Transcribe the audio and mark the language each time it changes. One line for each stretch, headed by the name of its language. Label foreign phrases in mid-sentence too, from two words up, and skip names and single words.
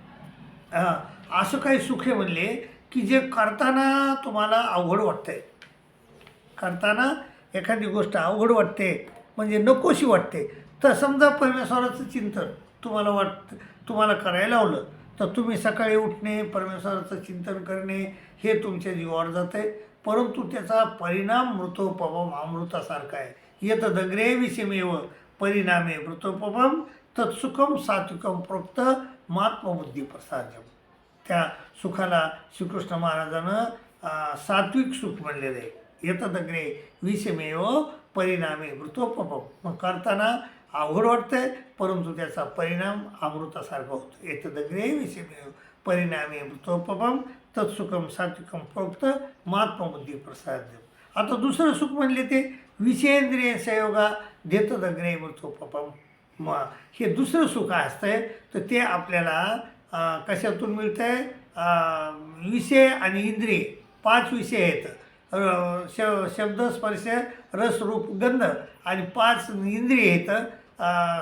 Marathi: असं काही सुख आहे म्हणले की जे करताना तुम्हाला अवघड वाटतंय, करताना एखादी गोष्ट अवघड वाटते, म्हणजे नकोशी वाटते। तर समजा परमेश्वराचं चिंतन तुम्हाला करायला लावलं, तर तुम्ही सकाळी उठणे, परमेश्वराचं चिंतन करणे हे तुमच्या जीवावर जात आहे। परंतु त्याचा परिणाम मृतोपमम, अमृतासारखा आहे।
Sanskrit: यतदग्रे विषमेव परिणामे मृतोपमम, तत्सुखम सात्विकम प्रोक्त महात्मबुद्धी प्रसाद्यम.
Marathi: त्या सुखाला श्रीकृष्ण महाराजानं सात्विक सुख म्हणलेलं आहे.
Sanskrit: येतदग्रे विषमेव परिणामी मृतोपम.
Marathi: मग करताना अवघड वाटतंय, परंतु त्याचा परिणाम अमृतासारखा होतो.
Sanskrit: येतदग्रे विषमेव परिणामी मृतोपम तत्सुखम सात्विकम प्रोक्त महात्मबुद्धी प्रसाद्यम.
Marathi: आता दुसरं सुख म्हणले ते
Sanskrit: विषयेंद्रिय संयोगा देतदग्रे मृतोपम.
Marathi: मग हे दुसरं सुख असतंय तर ते आपल्याला कशातून मिळतं आहे? विषय आणि इंद्रिय 5 विषय आहेत. शब्द स्पर्श रस रूप गंध आणि 5 इंद्रिय आहेत.